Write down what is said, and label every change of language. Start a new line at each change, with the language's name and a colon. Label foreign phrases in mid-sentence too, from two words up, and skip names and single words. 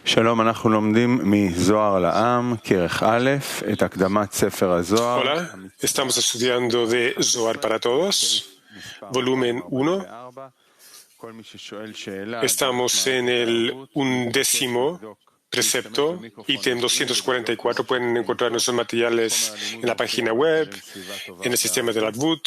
Hebrew: שלום, אנחנו לומדים מזוהר לעם, כרך א', את הקדמת ספר הזוהר.
Spanish: Hola, estamos estudiando de Zohar para Todos, volumen 1. Estamos en el 11º precepto, ítem 244. Pueden encontrar nuestros materiales en la página web, en el sistema de la Advut.